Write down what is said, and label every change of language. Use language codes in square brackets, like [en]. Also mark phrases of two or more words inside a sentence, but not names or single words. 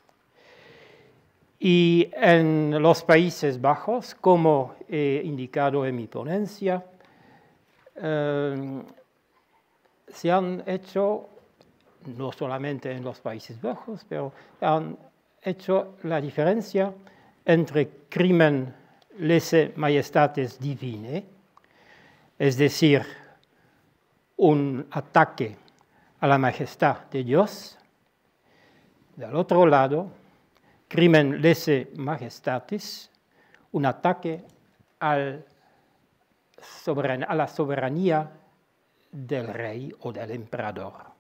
[es] Y en los Países Bajos, como he indicado en mi ponencia, se han hecho, no solamente en los Países Bajos, pero han hecho la diferencia entre [la] crimen lese majestatis divinae, [es] es decir, un ataque a la majestad de Dios. Del otro lado, [la] crimen lese majestatis, [es] un ataque a la soberanía del rey o del emperador.